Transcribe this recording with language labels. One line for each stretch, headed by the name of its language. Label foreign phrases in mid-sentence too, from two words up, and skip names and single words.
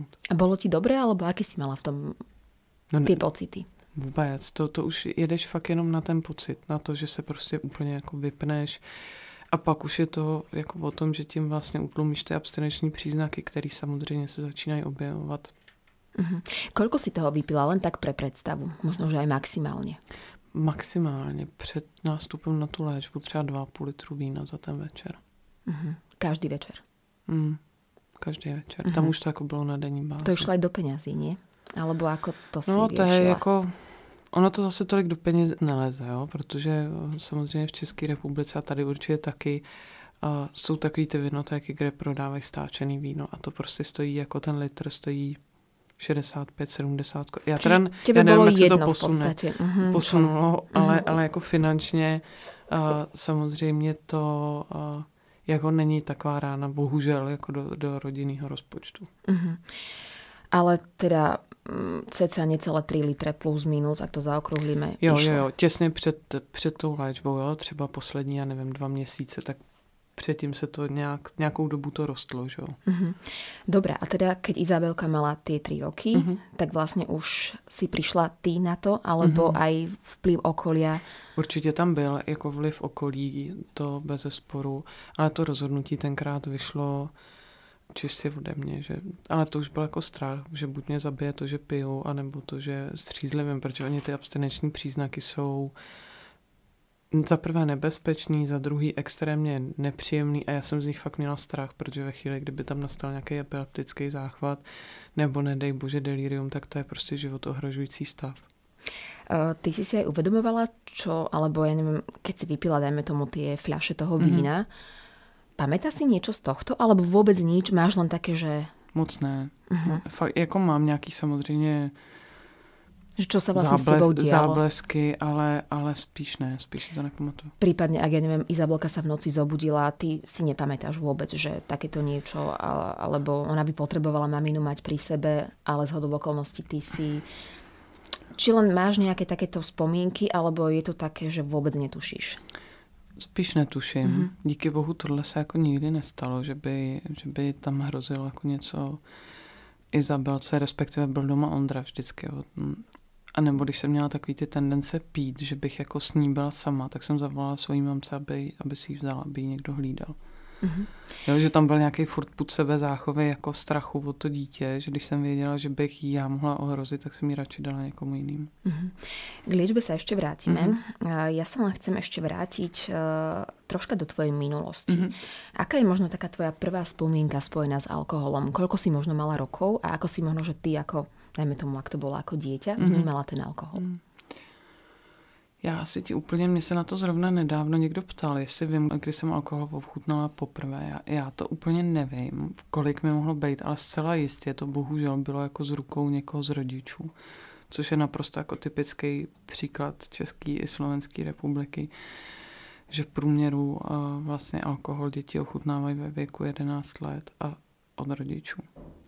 Slovak: A bolo ti dobré, alebo aký si mala v tom ty pocity?
Czech: Vůbec. To už jedeš fakt jenom na ten pocit, na to, že se prostě úplně jako vypneš. A pak už je to jako o tom, že tím vlastně utlumíš ty abstinenční příznaky, které samozřejmě se začínají objevovat.
Slovak: Koľko si toho vypila len tak pre predstavu? Možno, že aj maximálně?
Czech: Maximálně před nástupem na tu léčbu třeba 2,5 litru vína za ten večer.
Slovak: Každý večer?
Czech: Každý večer. Tam už to jako bylo na denní bázi.
Slovak: To išlo aj do peňazí, nie? Alebo ako to si riešila?
Czech: To je jako... Ono to zase tolik do peněz neleze, jo? Protože samozřejmě v České republice a tady určitě taky jsou takový ty vinotéky, kde prodávají stáčený víno a to prostě stojí, jako ten litr stojí 65-70. Já nevím, jak se to posunulo, ale jako finančně samozřejmě to jako není taková rána, bohužel, jako do rodinného rozpočtu.
Slovak: Ale teda cca necelé 3 litre plus minus, ak to zaokrúhlíme.
Czech: Jo, těsně před tou léčbou, jo, třeba poslední, já nevím, 2 měsíce, tak předtím se to nějakou dobu to rostlo, že jo.
Slovak: Dobre, a teda keď Izabelka mala tie 3 roky, tak vlastne už si prišla ty na to, alebo aj vplyv okolia?
Czech: Určitě tam byl jako vliv okolí, to bezesporu, ale to rozhodnutí tenkrát vyšlo čistě ode mě, ale to už byl jako strach, že buď mě zabije to, že piju, anebo to, že střízlivím, protože oni ty abstinenční příznaky jsou za prvé nebezpečný, za druhý extrémně nepříjemný a já jsem z nich fakt měla strach, protože ve chvíli, kdyby tam nastal nějaký epileptický záchvat nebo nedej bože delirium, tak to je prostě životohrožující stav.
Slovak: Ty si aj uvedomovala, čo, alebo ja neviem, keď si vypila, dajme tomu tie fľaše toho vína, pamätá si niečo z tohto, alebo vôbec nič? Máš len také, že...
Czech: Moc ne. Fakt, jako mám nějaký samozřejmě
Slovak: čo sa vlastne s tebou dialo?
Czech: Záblesky, ale spíš ne, spíš si to nepamatuju.
Slovak: Prípadne, ak ja neviem, Izabelka sa v noci zobudila, ty si nepamätáš vôbec, že takéto niečo, alebo ona by potrebovala maminu mať pri sebe, ale zhodou okolností ty si... Či len máš nejaké takéto vzpomínky, alebo je to také, že vôbec netušíš?
Czech: Spíš netuším. Díky bohu tohle se jako nikdy nestalo, že by tam hrozilo jako něco Izabelce, respektive byl doma Ondra vždycky. Jo. A nebo když jsem měla takový ty tendence pít, že bych jako s ní byla sama, tak jsem zavolala svojí mamce, aby si ji vzala, aby ji někdo hlídal. Jo, že tam byl nějaký furt pud sebe záchovy jako strachu o to dítě, že když jsem věděla, že bych ji já mohla ohrozit, tak jsem ji radši dala někomu jiným.
Slovak: K liečbe sa ešte vrátime. Ja sa len chcem ešte vrátiť troška do tvojej minulosti. Aká je možno taká tvoja prvá spomienka spojená s alkoholom? Koľko si možno mala rokov a ako si možno, že ty ako, dajme tomu, ak to bolo ako dieťa, vnímala ten alkohol?
Czech: Já si ti úplně, mě se na to zrovna nedávno někdo ptal, jestli vím, kdy jsem alkohol ochutnala poprvé. Já to úplně nevím, kolik mi mohlo být, ale zcela jistě to bohužel bylo jako z rukou někoho z rodičů, což je naprosto jako typický příklad České i Slovenské republiky, že v průměru vlastně alkohol děti ochutnávají ve věku 11 let a od rodičů.